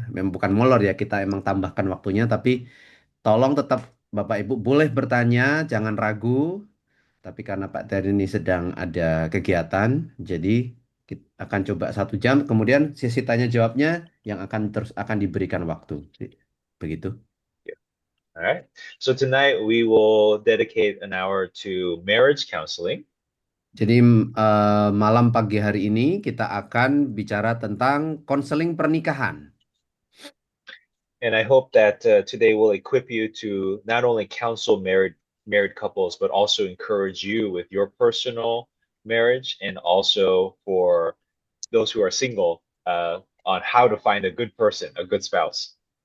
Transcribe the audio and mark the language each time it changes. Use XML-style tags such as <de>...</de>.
<id>Memang bukan molor ya, kita emang tambahkan waktunya, tapi tolong tetap Bapak Ibu boleh bertanya, jangan ragu. Tapi karena Pak Ter ini sedang ada kegiatan, jadi kita akan coba 1 jam, kemudian sesi tanya jawabnya yang akan diberikan waktu. Begitu.</id> <en>Yeah. All right. So tonight we will dedicate an hour to marriage counseling.</en> <id>Jadi malam pagi hari ini kita akan bicara tentang konseling pernikahan.</id> <en>And I hope that today will equip you to not only counsel married couples, but also encourage you with your personal marriage, and also for those who are single on how to find a good person, a good spouse.</en>